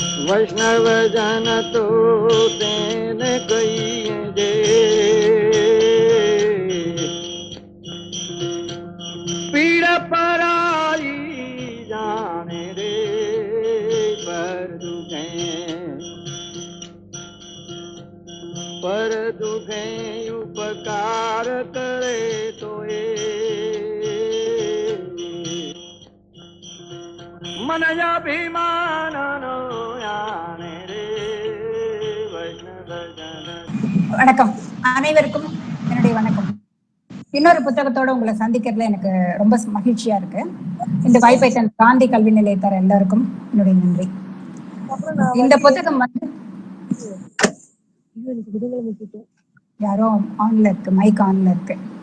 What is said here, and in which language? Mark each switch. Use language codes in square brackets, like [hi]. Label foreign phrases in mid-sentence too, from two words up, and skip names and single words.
[gu] વૈષ્ણવ જન તો તેને કહીએ જે પીડ પરાઈ જાણે રે પર દુઃખે ઉપકાર કરે તો મન અભિમાન [ta] வணக்கம் அனைவருக்கும் என்னுடைய வணக்கம். இன்னொரு புத்தகத்தோட உங்களை சந்திக்கிறதுல எனக்கு ரொம்ப மகிழ்ச்சியா இருக்கு. இந்த வாய்ப்பை தன் காந்தி கல்வி நிலையத்தார் எல்லாருக்கும் என்னுடைய நன்றி. இந்த புத்தகம் வந்து யாரோ ஆன்ல இருக்கு, மைக் ஆன்ல இருக்கு.